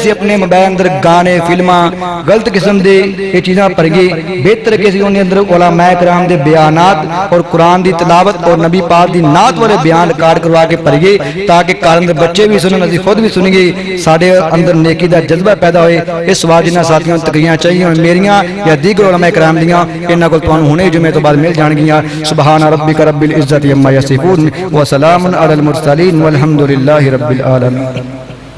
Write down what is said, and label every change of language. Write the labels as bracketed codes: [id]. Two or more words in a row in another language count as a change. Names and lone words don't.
[pa] اسی اپنے موبائل اندر گانے فلماں غلط قسم دے یہ چیزاں پر گئی بہتر کہ اسی انہاں اندر علماء کرام دے بیانات اور قرآن دی تلاوت اور نبی پاک دی نعت والے بیان ریکارڈ کروا کے پڑھیے تاکہ کار اندر بچے بھی سنن اسی خود بھی سنیں گے ساڈے اندر نیکی دا جذبہ پیدا ہوئے اس واسطے جنہاں ساتھیاں تقریراں چاہیے میریاں یا دیگر علماء کرام دیاں انہاں کول تانوں ہنے جمعے تو بعد مل جان گیاں [ar] سبحان ربک رب العزت عما یصفون وسلام علی المرسلین والحمد للہ رب العالمین